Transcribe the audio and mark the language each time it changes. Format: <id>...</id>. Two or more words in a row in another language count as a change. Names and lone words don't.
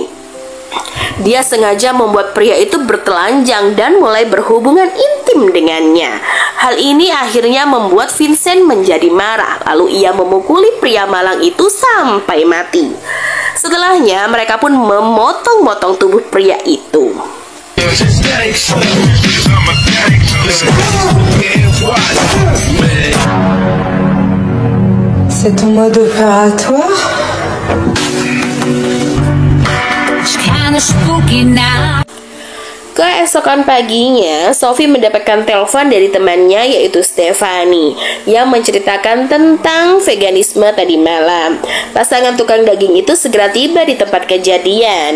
<id>Dia sengaja membuat pria itu bertelanjang dan mulai berhubungan intim dengannya. Hal ini akhirnya membuat Vincent menjadi marah. Lalu ia memukuli pria malang itu sampai mati. Setelahnya mereka pun memotong-motong tubuh pria itu.</id> <fr>C'est ton mode opératoire?</fr> <id>Keesokan paginya, Sophie mendapatkan telepon dari temannya yaitu Stephanie yang menceritakan tentang veganisme tadi malam. Pasangan tukang daging itu segera tiba di tempat kejadian.</id>